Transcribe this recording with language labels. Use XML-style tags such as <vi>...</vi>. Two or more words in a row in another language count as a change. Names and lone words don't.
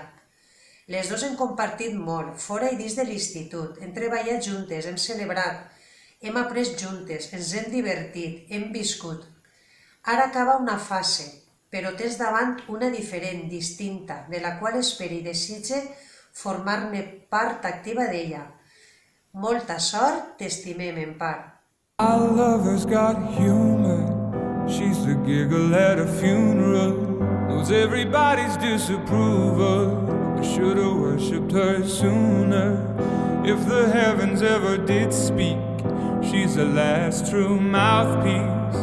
<ca>Les dos hem compartit molt, fora i dins de l'institut, hem treballat juntes, hem celebrat, hem après juntes, ens hem divertit, hem viscut. Ara acaba una fase, però tens davant una diferent, distinta, de la qual espero i desitge formar-ne part activa d'ella. Molta sort, t'estimem, Empar.</ca> <en>Our lover's got humor. She's the giggle at a funeral. Knows everybody's disapproval. I should've worshipped her sooner. If the heavens ever did speak, she's the last true mouthpiece.</en>